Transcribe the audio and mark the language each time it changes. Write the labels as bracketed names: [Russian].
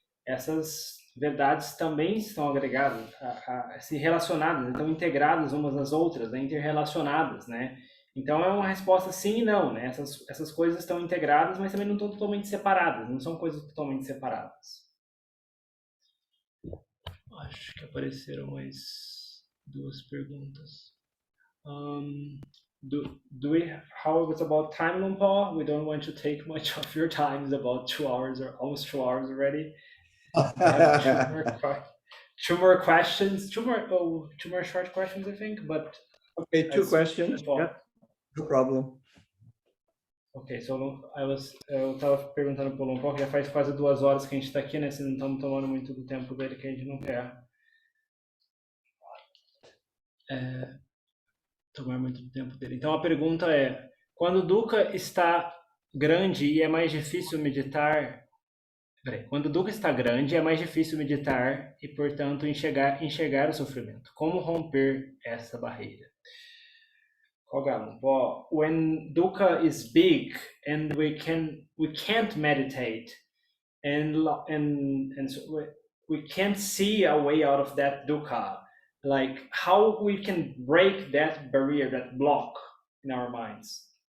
[Portuguese] Essas verdades também estão agregadas, se relacionadas, estão integradas umas nas outras, né? Interrelacionadas, né? Então é uma resposta sim e não, né? Essas coisas estão integradas, mas também não estão totalmente separadas, não são coisas totalmente separadas. Acho que apareceram mais duas perguntas. [English] How it was about time, Lumpur? We don't want to take much of your time. It's about 2 hours or almost 2 hours already. I have two more questions, two more short questions, I think. But okay, 2 questions. Yeah, no problem. [Portuguese] Ok, eu estava perguntando para o Lumpur, que já faz quase 2 horas que a gente está aqui, né? Se não estamos tomando muito do tempo dele, que a gente não quer tomar muito do tempo dele. Então a pergunta é: quando o dukkha está grande e é mais difícil meditar, quando o dukkha está grande é mais difícil meditar e, portanto, enxergar o sofrimento. Como romper essa barreira? [English] When dukkha is big and we can't meditate and so we can't see a way out of that dukkha, like how we can break that barrier, that block in our minds?